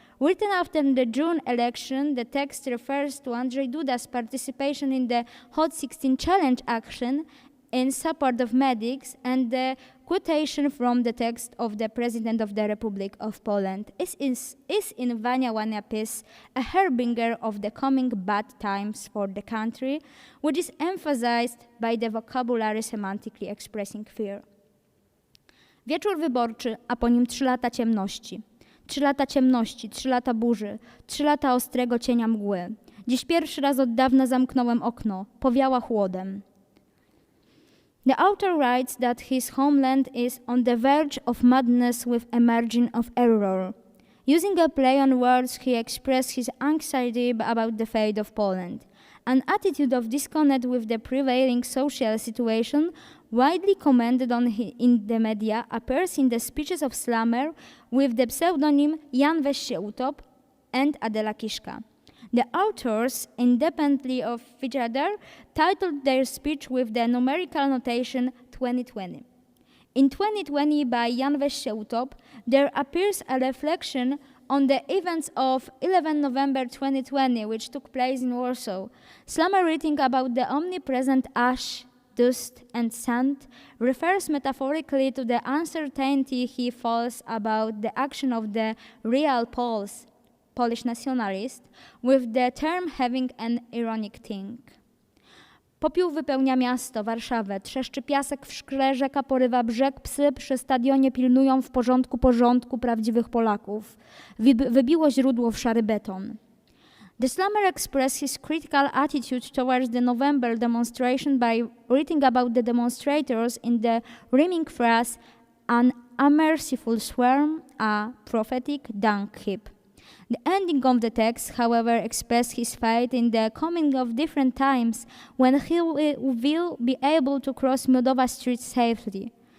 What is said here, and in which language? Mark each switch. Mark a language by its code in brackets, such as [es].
[en] Written after the June election, the text refers to Andrzej Duda's participation in the Hot 16 Challenge action in support of medics, and the quotation from the text of the President of the Republic of Poland is in Wania piece a harbinger of the coming bad times for the country, which is emphasized by the vocabulary semantically expressing fear. [pl] Wieczór wyborczy, a po nim 3 lata ciemności. 3 lata ciemności, 3 lata burzy, 3 lata ostrego cienia mgły. Dziś pierwszy raz od dawna zamknąłem okno, powiała chłodem. [en] The author writes that his homeland is on the verge of madness with a margin of error. Using a play on words, he expressed his anxiety about the fate of Poland. An attitude of disconnect with the prevailing social situation, widely commented on in the media, appears in the speeches of Slammer with the pseudonym Jan Weź się utop and Adela Kiszka. The authors, independently of each other, titled their speech with the numerical notation 2020. In 2020 by Jan Weź się utop, there appears a reflection on the events of 11 November 2020, which took place in Warsaw. Slammer writing about the omnipresent ash, dust, and sand refers metaphorically to the uncertainty he feels about the action of the real Polish nationalists, with the term having an ironic ting. [pl] Popiół wypełnia miasto, Warszawę, trzeszczy piasek w szkle, rzeka porywa brzeg, psy przy stadionie pilnują w porządku prawdziwych Polaków. Wybiło źródło w szary beton. [en] The Slammer expressed his critical attitude towards the November demonstration by writing about the demonstrators in the rhyming phrase, an unmerciful swarm, a prophetic dung heap. The ending of the text, however, expressed his faith in the coming of different times when he will be able to cross Moldova streets safely.